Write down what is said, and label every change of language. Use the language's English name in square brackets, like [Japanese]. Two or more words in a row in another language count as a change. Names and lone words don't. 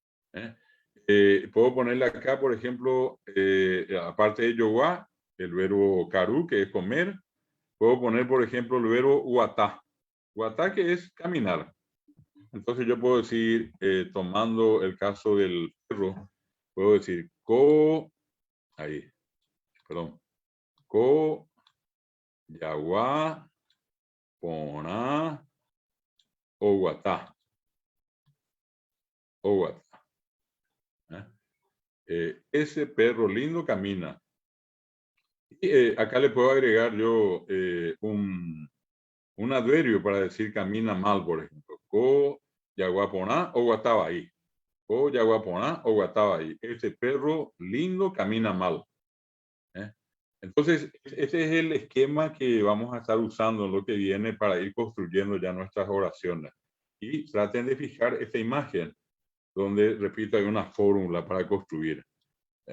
[Spanish] Puedo ponerle acá, por ejemplo, aparte de yaguá, el verbo caru, que es comer. Puedo poner, por ejemplo, el verbo guatá. Guatá, que es caminar. Entonces yo puedo decir, tomando el caso del perro, puedo decir co, [Guarani] yaguá, poná, o guatá. O guatá. [Spanish] Ese perro lindo camina. Y acá le puedo agregar yo un adverbio para decir camina mal, por ejemplo. [Guarani] Co, yaguaponá o guatabaí. Co, yaguaponá o guatabaí. [Spanish] Este perro lindo camina mal. Entonces, ese es el esquema que vamos a estar usando en lo que viene para ir construyendo ya nuestras oraciones. Y traten de fijar esta imagen donde, repito, hay una fórmula para construir.